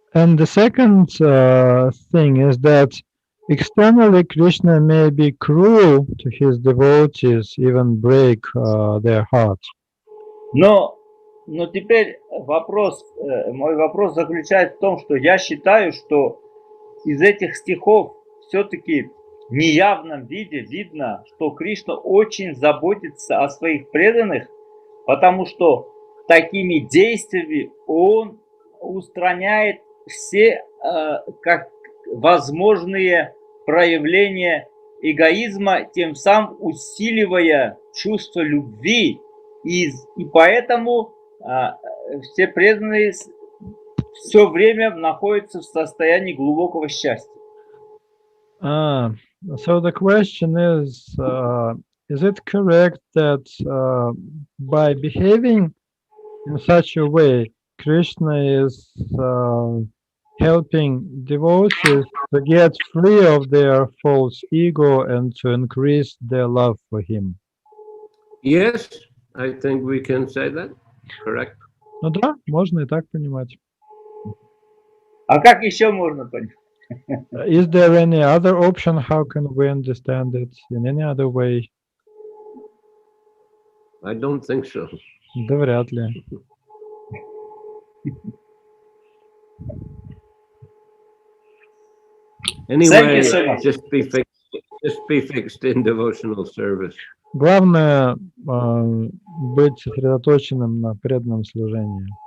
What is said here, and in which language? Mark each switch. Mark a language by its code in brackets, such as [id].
[en] And the second thing is that externally Krishna may be cruel to his devotees, even break their heart. [ru] Но теперь мой вопрос заключается в том, что я считаю, что из этих стихов все-таки в неявном виде видно, что Кришна очень заботится о своих преданных, потому что такими действиями он устраняет все как возможные проявления эгоизма, тем самым усиливая чувство любви, и поэтому все преданные все время находятся в состоянии глубокого счастья. [en] So the question is it correct that by behaving in such a way, Krishna is helping devotees to get free of their false ego and to increase their love for him? Yes, I think we can say that. Correct. [ru] Ну да, можно и так понимать. А как еще можно понять? [en] Is there any other option? How can we understand it in any other way? I don't think so. [ru] Да вряд ли. [en] Anyway, just be fixed in devotional service. [ru] Главное быть сосредоточенным на преданном служении.